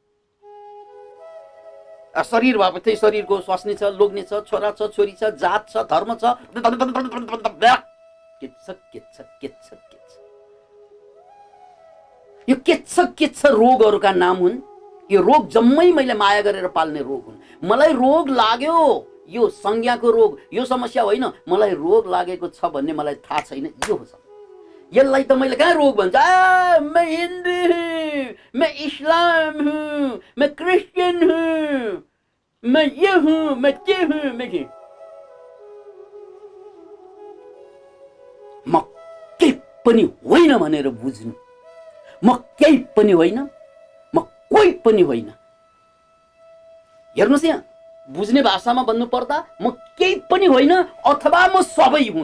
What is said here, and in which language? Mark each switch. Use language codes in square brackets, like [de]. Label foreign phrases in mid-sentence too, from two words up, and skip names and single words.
[ne] शरीर भएपछि शरीरको स्वास्नी छ, लोग्ने छ, छोरा छ, छोरी छ, जात छ, धर्म छ, यो केच्छ रोगहरूका नाम हुन्। यो रोग जम्मै मैले माया गरेर पाल्ने रोग हुन्। मलाई रोग लाग्यो, यो संज्ञाको रोग, यो समस्या होइन, मलाई रोग लागेको छ भन्ने मलाई थाहा छैन, यो हो। यसलाई त मैले कहाँ रोग भन्छ? [hi] मैं हिन्दू हूँ, मैं इस्लाम हूँ, मैं क्रिस्चियन हूँ, मैं ये हूँ, मैं त्यो हूँ, मैं के। [ne] म केही पनि होइन भनेर बुझ्नु, म केही पनि होइन, म कोही पनि होइन। हेर्नुहोस् यहाँ, बुझ्ने भाषामा भन्नु पर्दा म केही पनि होइन अथवा म सबै हुँ।